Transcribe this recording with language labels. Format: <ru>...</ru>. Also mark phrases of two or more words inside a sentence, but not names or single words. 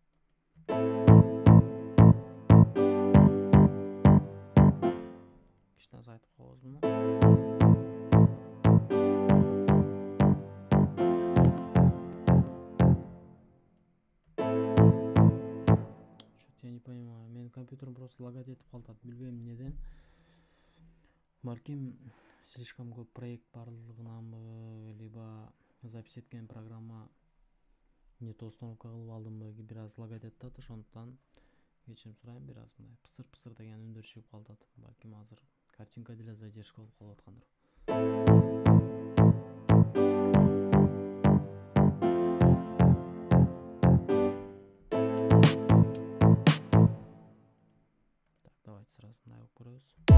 <ky>Кичине азайтып коебуз муну.</ky> <ru>Что-то я не понимаю.</ru> <ky>Менин компьютерим просто лагать этип калат, билбейм эмнеден. Балким слишком көп проект барлыгынанбы, либо запись эткен программа</ky> <ru>не то установка</ru> <ky>кылып алдымбы, бир аз лагать этет, ошондуктан кечирим сурайм, бир аз мындай пысыр деген үндөр чыгып калат. Балким азыр картинка деле задержка болуп калып аткандыр.</ky> <ru>Так, давайте сразу</ru> <ky>мындай кылып көрөбүз.</ky>